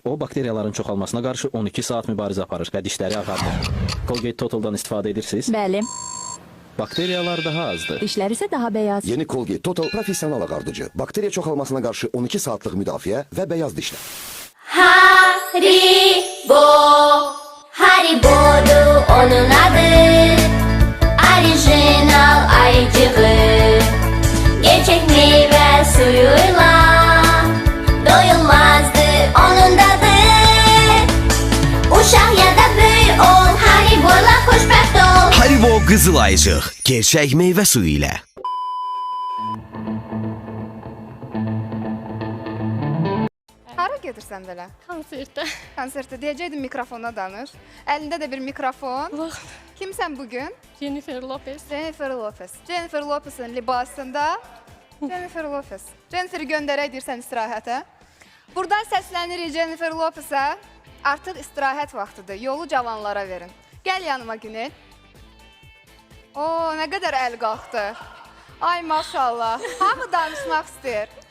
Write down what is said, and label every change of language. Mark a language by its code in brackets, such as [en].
[az] O, bakteriyaların çoxalmasına qarşı 12 saat mübarizə aparır və dişləri ağardır. Colgate Total'dan istifadə edirsiniz? Bəli. Bakteriyalar daha azdır. Dişlər isə daha beyaz. Yeni Colgate Total Professional ağardıcı. Bakteriya çoxalmasına qarşı 12 saatlıq müdafiə və beyaz dişlər. [tr] Haribo, Haribo'du onun adı. Orijinal ayıcığı. Gerçek meyve suyuyla doyulmazdı onun tadı. [az] Uşaq ya da böyük ol, Haribo'la xoşbəxt ol. Haribo qızıl ayıcıq, gerçək meyvə suyu ilə. Hara gedirsən belə? Konsertə. Konsertə. Deyəcəkdim mikrofona danış. Əlində də bir mikrofon. Kimsən bugün? Jennifer Lopez. Jennifer Lopez. Jennifer Lopez'in libasında. Jennifer Lopez. Jennifer'i göndərək deyirsən istirahətə. Buradan səslənirik Jennifer Lopez'ə. Artıq istirahət vaxtıdır. Yolu cavanlara verin. Gəl yanıma Günel. Oo, nə qədər əl qalxdı. Ay maşallah. Hamı danışmaq istəyir.